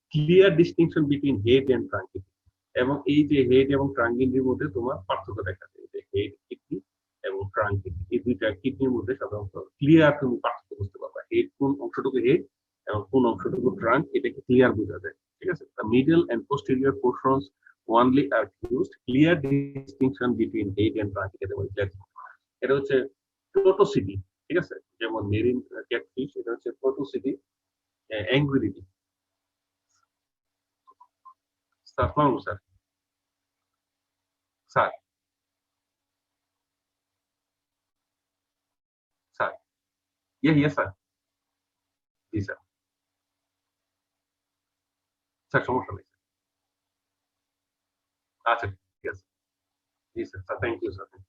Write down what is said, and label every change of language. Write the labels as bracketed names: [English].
[English] Clear distinction between head and trunk kidney. [Bangla] এবং এই যে হেড এবং ট্রাঙ্ক কিডনির মধ্যে তোমার পার্থক্য দেখা যায়, যে হেড কিডনি এবং ট্রাঙ্ক কিডনি এই দুইটা কিডনির মধ্যে সাধারণত ক্লিয়ার তুমি পার্থক্য বুঝতে পারবা, হেড কোন অংশটুকু হেড এবং কোন অংশটুকু ট্রাঙ্ক, এটাকে ক্লিয়ার বোঝা যায়, ঠিক আছে? [English] The middle and posterior portions only are fused, clear distinction between head and trunk। [Bangla] এটা হচ্ছে প্রোটোসিডি, ঠিক আছে, যেমন মেরিন ক্যাটফিশ, এটা হচ্ছে প্রোটোসিডি অ্যাঙ্গুইলিটি। স্যার স্যার স্যার স্যার ইয়ে স্যার, জি স্যার, স্যার সমস্যা নেই, আচ্ছা ঠিক আছে, জি sir, sir thank you sir.